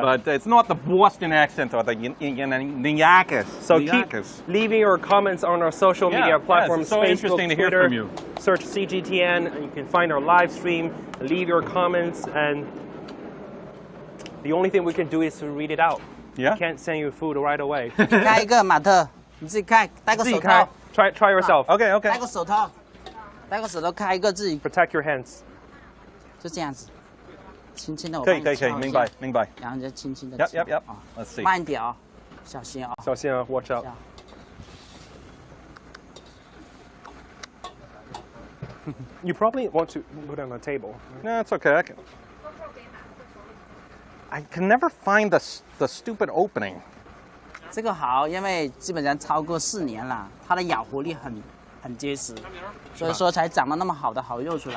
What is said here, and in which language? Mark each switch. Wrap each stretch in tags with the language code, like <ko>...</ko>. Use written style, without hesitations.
<en>But it's not the Boston accent or the Yakis. So keep leaving your comments on our social media platforms. It's so Facebook, interesting to hear Twitter. from you. Search CGTN, and you can find our live stream. Leave your comments, and the only thing we can do is to read it out. Yeah. We can't send you food right away.</en> <zh>开一个马特，你自己开，戴个手套，</zh> <en>Try yourself. Okay.</en> <zh>戴个手套，戴个手套开一个自己，</zh> <en>Protect your hands.</en> <zh>就这样子，轻轻的我可以，帮你敲一下，明白。然后就轻轻的</zh> <en>Yep. 啊， Let's see.</en> <zh>慢一点啊，小心啊，小心啊,</zh> <en>watch out.</en> <zh>这样</zh> <en>You probably want to put it on the table. No, it's okay. I can never find the stupid opening.</en> <zh>这个好，因为基本上超过4年了，它的咬合力很结实，所以说才长得那么好的好肉出来。</zh>